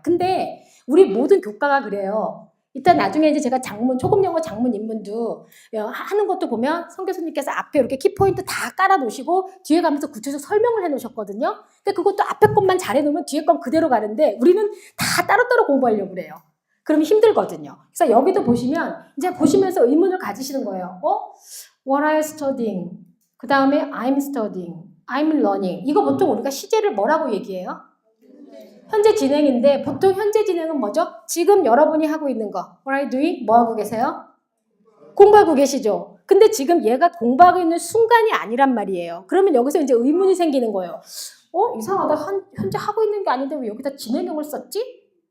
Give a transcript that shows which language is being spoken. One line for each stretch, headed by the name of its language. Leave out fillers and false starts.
Korean: 근데 우리 모든 교과가 그래요. 일단 나중에 이제 제가 초급 영어 장문 입문도 하는 것도 보면 성 교수님께서 앞에 이렇게 키포인트 다 깔아 놓으시고 뒤에 가면서 구체적 설명을 해 놓으셨거든요. 근데 그것도 앞에 것만 잘해 놓으면 뒤에 건 그대로 가는데 우리는 다 따로따로 공부하려고 그래요. 그러면 힘들거든요. 그래서 여기도 보시면 이제 보시면서 의문을 가지시는 거예요.
English: What are you studying?
Korean: 그 다음에
English: I'm studying, I'm learning.
Korean: 이거 보통 우리가 시제를 뭐라고 얘기해요? 현재 진행인데 보통 현재 진행은 뭐죠? 지금 여러분이 하고 있는 거.
English: What are you doing?
Korean: 뭐 하고 계세요? 공부하고 계시죠? 근데 지금 얘가 공부하고 있는 순간이 아니란 말이에요. 그러면 여기서 이제 의문이 생기는 거예요. 이상하다. 현재 하고 있는 게 아닌데 왜 여기다 진행형을 썼지?